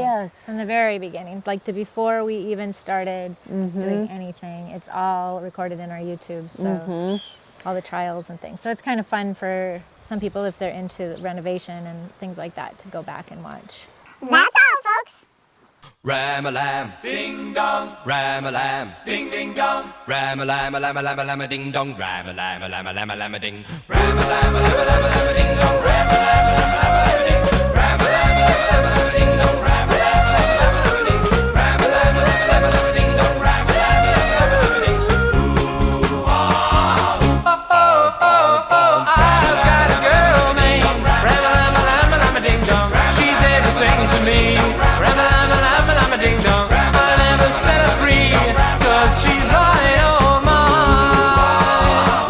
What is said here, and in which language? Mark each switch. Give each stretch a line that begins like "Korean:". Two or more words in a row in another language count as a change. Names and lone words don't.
English: Yes. from the very beginning, like to before we even started doing anything. It's all recorded in our YouTube. So all the trials and things. So it's kind of fun for some people if they're into renovation and things like that to go back and watch. That's all, folks. Rama Lam Ding Dong, Rama Lam Ding Ding Dong, Rama Lama Lama Lama Lama Ding Dong, Rama Lama Lama Lama Lama Ding, Rama Lama Lama Lama Lama Ding Dong, Rama Lama Lama Lama Ding, Rama Lama Lama Lama Ding Dong, Rama Lama Lama Lama Ding, Rama Lama Lama Lama Ding Dong, Rama Lama Lama Lama Ding. Ooh ah, oh oh oh oh, I've got a girl named Rama Lama Lama Lama Ding Dong. She's everything to me. Rama Lama Lama Lama Ding Dong. I never set her free, 'cause she's mine, oh mine.